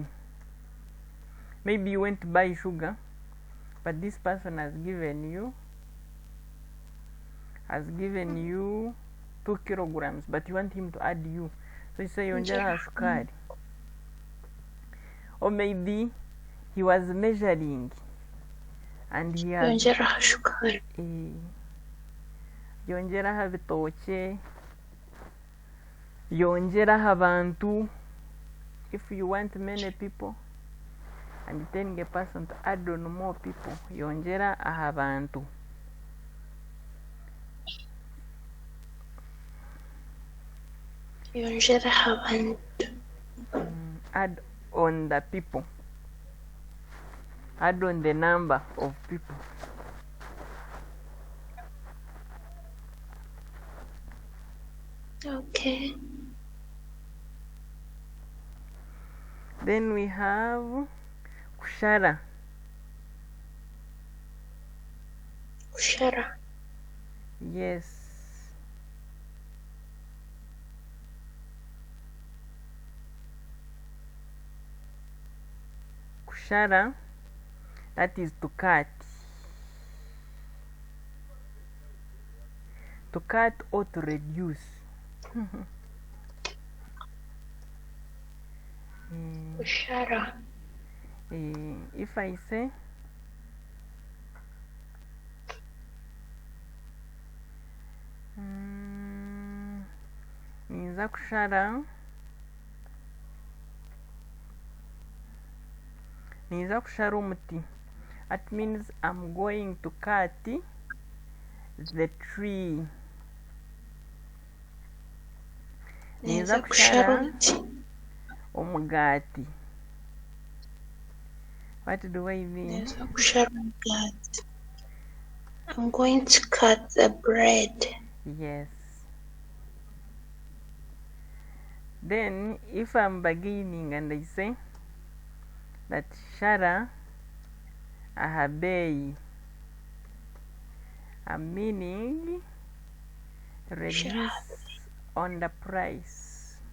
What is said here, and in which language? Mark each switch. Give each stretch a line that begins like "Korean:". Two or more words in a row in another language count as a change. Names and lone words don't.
English: Maybe you went to buy sugar, but this person has given you 2 kilograms, but you want him to add you, so you say
Nyankole: yongera ahashukari.
English: Or maybe he was measuring and he has
Nyankole: yongera ahashukari. Yongera habitoke, yongera habantu.
English: If you want many people and telling a person to add on more people,
Nyankole: yongera ahabantu. Yongera habantu.
English: Add on the people. Add on the number of people. Okay. Then we have kushara. Kushara. Yes. Kushara, that is to cut. To cut or to reduce. Kushara. If I say
Nyankole: ninza kushara,
English: umuti. That means I'm going to cut the tree.
Nyankole: Ninza kushara omugati.
English: What do I mean? I'm going to cut the bread. Yes. Then if I'm beginning and I say that
Nyankole: shara ahabei,
English: I'm meaning reduce on the price.